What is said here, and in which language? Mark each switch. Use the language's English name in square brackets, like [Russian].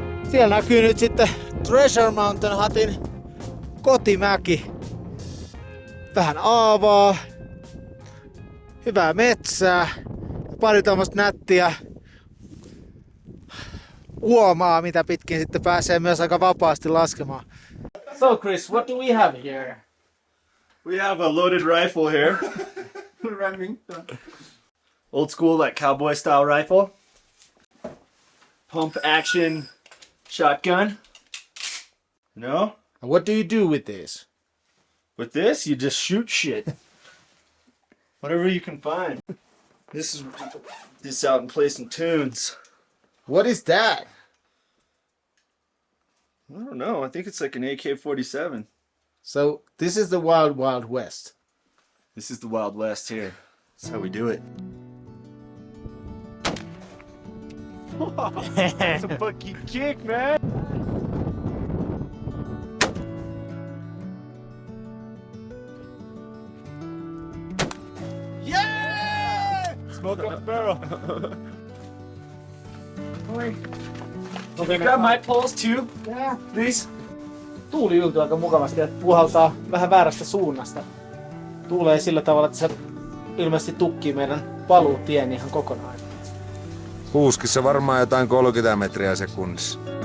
[Finnish] Siellä näkyy nyt sitten Treasure Mountain Hutin kotimäki. Vähän aavaa, hyvää metsää, pari tämmöstä nättiä uomaa, mitä pitkin sitten pääsee myös aika vapaasti laskemaan. [English] So Chris, what do we have here? We have a loaded rifle here. Old school, like cowboy style rifle. Pump action shotgun. You know? And what do you do with this? With this, you just shoot shit. Whatever you can find. This is just out and play some tunes. What is that? I don't know. I think it's like an AK-47. So this is the Wild Wild West. This is the Wild West here. That's how we do it. That's a fucking kick, man. Yeah! Smoke up the barrel. Okay, Grab my poles too, please. [Finnish] Tuuli yltyy aika mukavasti ja puhaltaa vähän väärästä suunnasta. Tuulee sillä tavalla, että se ilmeisesti tukkii meidän paluutien ihan kokonaan. Puuskissa varmaan jotain 30 metriä sekunnissa.